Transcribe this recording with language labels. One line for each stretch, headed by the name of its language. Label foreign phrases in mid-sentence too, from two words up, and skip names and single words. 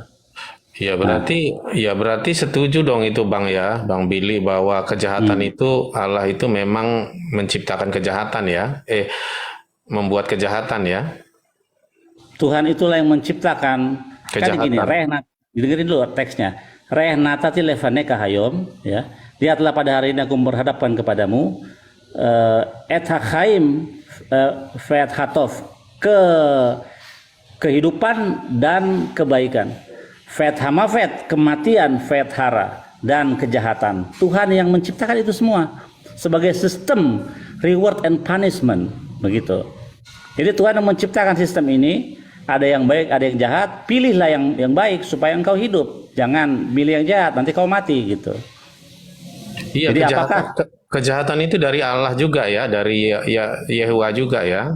Indonesian: Berarti setuju dong itu Bang ya, Bang Billy, bahwa kejahatan itu Allah itu memang menciptakan kejahatan ya, membuat kejahatan ya. Tuhan itulah yang menciptakan. Kejahatan. Kan gini, dengerin dulu teksnya.
Hebrew: ראה נתתי לפניך היום,
Indonesian: ya. Lihatlah pada hari ini aku berhadapan kepadamu,
Hebrew: את החיים ואת הטוב,
Indonesian: kehidupan dan kebaikan.
Hebrew: ואת המות, kematian, ואת הרע,
Indonesian: dan kejahatan. Tuhan yang menciptakan itu semua sebagai sistem
English: reward and punishment,
Indonesian: begitu. Jadi Tuhan yang menciptakan sistem ini. Ada yang baik, ada yang jahat. Pilihlah yang baik supaya engkau hidup. Jangan pilih yang jahat, nanti kau mati gitu. Iya, jadi kejahatan itu dari Allah juga ya, dari Yehuwa juga ya.